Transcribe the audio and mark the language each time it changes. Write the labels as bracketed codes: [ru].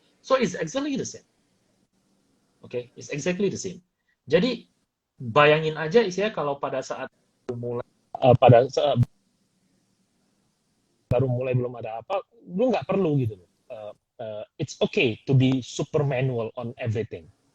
[en] So it's exactly the same, okay? It's exactly the same. [id] Jadi bayangin aja isinya kalau pada saat pada saat baru mulai belum ada apa, lu nggak perlu gitu loh. [en] It's okay to be super manual on everything.